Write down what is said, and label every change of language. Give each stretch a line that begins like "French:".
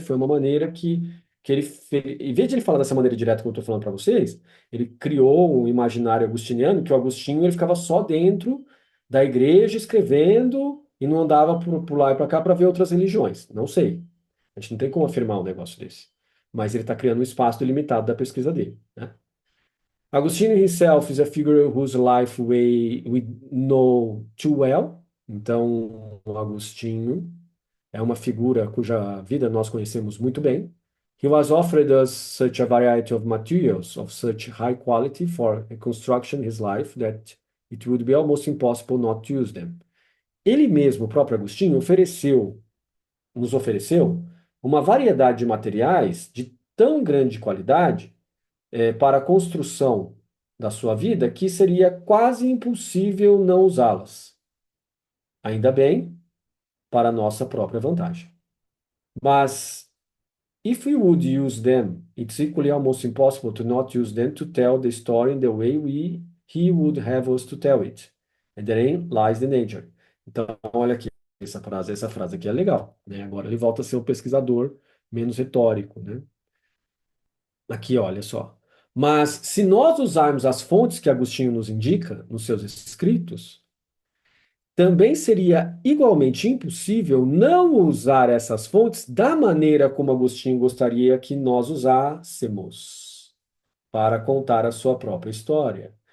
Portuguese: Foi uma maneira que ele fez, em vez de ele falar dessa maneira direta que eu estou falando para vocês, ele criou um imaginário agostiniano que o Agostinho ele ficava só dentro da igreja escrevendo e não andava por lá e para cá para ver outras religiões. Não sei. A gente não tem como afirmar um negócio desse. Mas ele está criando um espaço delimitado da pesquisa dele, né?
English: Agostino himself is a figure whose life we know too well.
Portuguese: Então, o Agostinho é uma figura cuja vida nós conhecemos muito bem.
English: He was offered us such a variety of materials of such high quality for reconstruction his life that it would be almost impossible not to use them.
Portuguese: Ele mesmo, o próprio Agostinho, nos ofereceu uma variedade de materiais de tão grande qualidade para a construção da sua vida que seria quase impossível não usá-las. Ainda bem, para a nossa própria vantagem.
English: Mas, if we would use them, it's equally almost impossible to not use them to tell the story in the way he would have us to tell it. And therein lies the nature.
Portuguese: Então, olha aqui, essa frase aqui é legal, né? Agora ele volta a ser um pesquisador menos retórico, né? Aqui, olha só. Mas se nós usarmos as fontes que Agostinho nos indica nos seus escritos, também seria igualmente impossível não usar essas fontes da maneira como Agostinho gostaria que nós usássemos para contar a sua própria história.